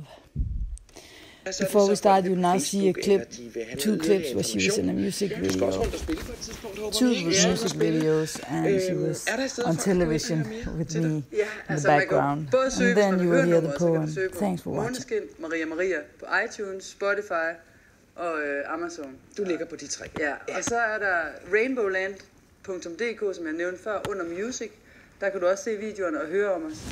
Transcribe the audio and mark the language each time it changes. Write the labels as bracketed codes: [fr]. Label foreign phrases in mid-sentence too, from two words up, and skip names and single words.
[en] Before we start, you'll now see a clip, 2 clips where she was in a music video. 2 music videos, and she was on television with me in the background. And then you will hear the poem. Thanks for watching. [da] Maria på iTunes, Spotify og Amazon. Du ligger på de 3. Ja, og så er der RainbowLand.dk, som jeg nævnte før, under music. Der kan du også se videoerne og høre om os.